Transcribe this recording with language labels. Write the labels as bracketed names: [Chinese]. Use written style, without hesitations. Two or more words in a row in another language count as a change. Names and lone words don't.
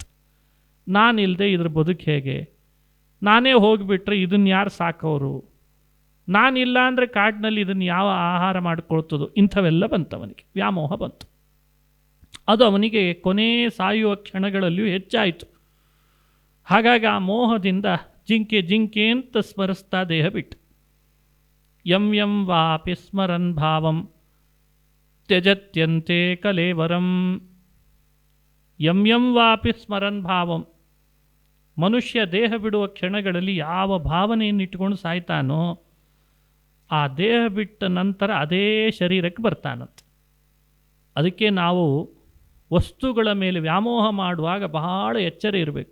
[Kannada] ನಾನಿಲ್ಲದೆ ಇದ್ರ ಬದುಕು ಹೇಗೆ, ನಾನೇ ಹೋಗಿಬಿಟ್ರೆ ಇದನ್ನು ಯಾರು ಸಾಕೋರು, ನಾನಿಲ್ಲ ಅಂದರೆ ಕಾಡಿನಲ್ಲಿ ಇದನ್ನು ಯಾವ ಆಹಾರ ಮಾಡಿಕೊಳ್ತದೋ, ಇಂಥವೆಲ್ಲ ಬಂತವನಿಗೆ, ವ್ಯಾಮೋಹ ಬಂತು. ಅದು ಅವನಿಗೆ ಕೊನೆ ಸಾಯುವ ಕ್ಷಣಗಳಲ್ಲಿಯೂ ಹೆಚ್ಚಾಯಿತು. ಹಾಗಾಗಿ ಆ ಮೋಹದಿಂದ ಜಿಂಕೆ ಜಿಂಕೆ ಅಂತ ಸ್ಮರಿಸ್ತಾ ದೇಹ ಬಿಟ್ಟು. [Sanskrit] ಯಂ ಯಂ ವಾಪಿ ಸ್ಮರನ್ ಭಾವಂ ತ್ಯಜತ್ಯಂತೆ ಕಲೇವರಂ. ಯಂ ಯಂ ವಾಪಿ ಸ್ಮರನ್ ಭಾವಂ. [Kannada] ಮನುಷ್ಯ ದೇಹ ಬಿಡುವ ಕ್ಷಣಗಳಲ್ಲಿ ಯಾವ ಭಾವನೆಯನ್ನು ಇಟ್ಕೊಂಡು ಸಾಯ್ತಾನೋ ಆ ದೇಹ ಬಿಟ್ಟ ನಂತರ ಅದೇ ಶರೀರಕ್ಕೆ ಬರ್ತಾನಂತೆ. ಅದಕ್ಕೆ ನಾವು ವಸ್ತುಗಳ ಮೇಲೆ ವ್ಯಾಮೋಹ ಮಾಡುವಾಗ ಬಹಳ ಎಚ್ಚರ ಇರಬೇಕು.